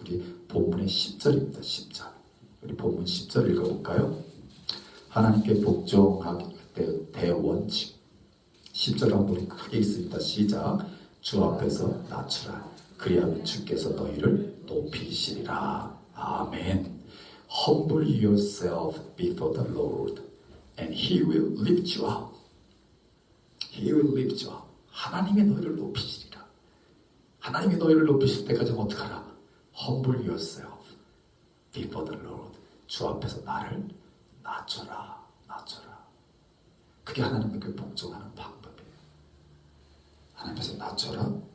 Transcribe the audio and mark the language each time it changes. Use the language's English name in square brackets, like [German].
[Korean] 우리 본문의 10절입니다. 10절. 우리 본문 10절 읽어볼까요? 하나님께 복종하기 대원칙. 10절 한번 크게 있습니다. 시작. 주 앞에서 낮추라. 그리하면 주께서 너희를 높이시리라. 아멘. [English] Humble yourself before the Lord, and He will lift you up. He will lift you up. [Korean] 하나님이 너희를 높이시리라. 하나님이 너희를 높이실 때까지 어떡하라? [English] Humble yourself before the Lord. [Korean] 주 앞에서 나를 낮춰라. 낮춰라. 그게 하나님께 복종하는 방법이에요. 하나님께서 낮춰라.